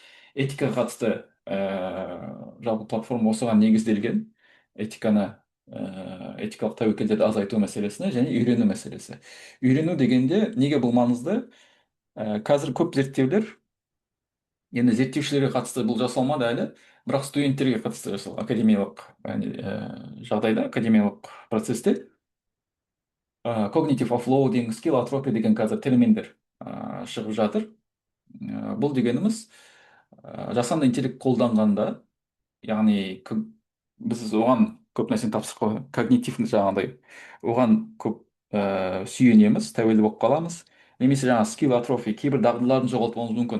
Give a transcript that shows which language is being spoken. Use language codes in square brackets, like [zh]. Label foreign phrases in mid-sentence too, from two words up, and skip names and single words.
[kk] Этикаға қатысты жалпы платформа осыған негізделген, этикалық тәуекелдерді азайту мәселесіне және үйрену мәселесі. Үйрену дегенде неге бұл маңызды? Қазір көп зерттеулер, енді зерттеушілерге қатысты бұл жасалмады әлі, бірақ студенттерге қатысты жасалған академиялық жағдайда, академиялық процесте [en] cognitive offloading, skill atrophy [kk] деген қазір терминдер шығып жатыр. Бұл дегеніміз жасанды интеллект қолданғанда, яғни біз оған көп нәрсені тапсырып қойған, когнитивный жаңағыдай оған көп сүйенеміз, тәуелді болып қаламыз, немесе жаңағы [en] skill atrophy, [kk] кейбір дағдыларын жоғалтуымыз мүмкін.